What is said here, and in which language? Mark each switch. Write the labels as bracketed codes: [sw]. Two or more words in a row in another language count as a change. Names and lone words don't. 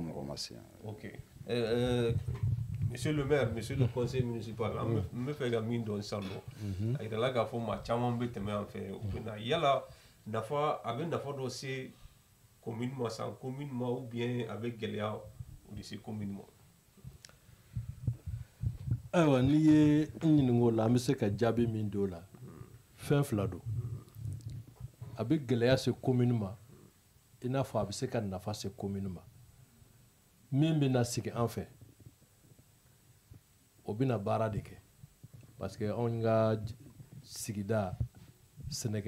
[bm] olu mɔgɔ ma se yan. [fr] ok monsieur le maire monsieur le conseil municipal [bm] an bɛ fɛ ka min dɔn sisan nɔ a yirala k'a fɔ maa caman bɛ tɛmɛ an fɛ u bɛ na yala nafa a bɛ nafa dɔ se commune ma san commune ma [fr] ou bien [bm] a bɛ gɛlɛya o de se commune ma. ayiwa n'i ye n ɲininka o la an bɛ se ka jaabi min d'o la fɛn fila don a bɛ gɛlɛya se commune ma i n'a fɔ a bɛ se ka nafa se commune ma min bɛ na sigi an fɛ o bɛ na baara de kɛ parce que anw ka sigida sɛnɛkɛ